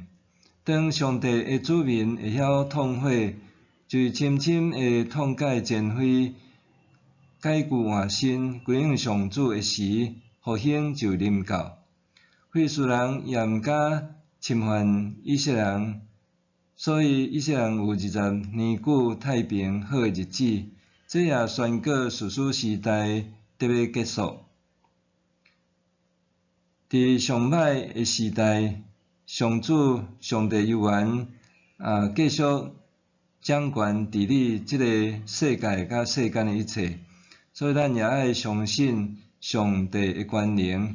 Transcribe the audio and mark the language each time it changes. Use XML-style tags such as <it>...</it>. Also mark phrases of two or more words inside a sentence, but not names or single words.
<nan>当上帝的子民会晓痛悔，就是深深的痛改前非，改旧换新，归向上主的时，复兴就临到。非利士人也毋敢侵犯以色列人，所以以色列人有20年久太平好的日子。这也宣告士师时代得要结束。伫上歹诶时代，上主上帝犹原继续掌权治理即个世界甲世间诶一切，所以咱也爱相信上帝诶权能。</nan>